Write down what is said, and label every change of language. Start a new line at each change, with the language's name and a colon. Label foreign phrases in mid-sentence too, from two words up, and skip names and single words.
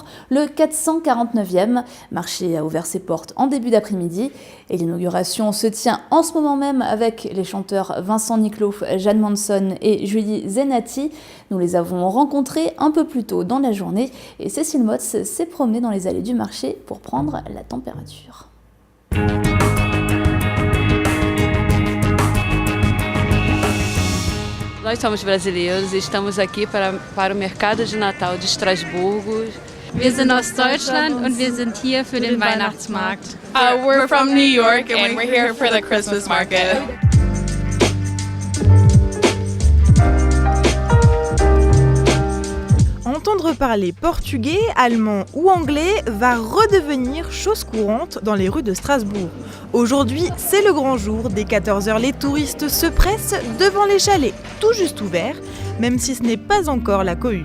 French: Le 449e marché a ouvert ses portes en début d'après-midi et l'inauguration se tient en ce moment même avec les chanteurs Vincent Niclot, Jeanne Manson et Julie Zenati. Nous les avons rencontrés un peu plus tôt dans la journée et Cécile Motz s'est promenée dans les allées du marché pour prendre la température.
Portuguese: Nós somos brasileiros e estamos aqui para o Mercado de Natal de Estrasburgo.
German: Wir sind aus Deutschland und wir sind hier für den Weihnachtsmarkt.
English: We're from New York and we're here for the Christmas market.
French: Entendre parler portugais, allemand ou anglais va redevenir chose courante dans les rues de Strasbourg. Aujourd'hui, c'est le grand jour. Dès 14h, les touristes se pressent devant les chalets, tout juste ouverts, même si ce n'est pas encore la cohue.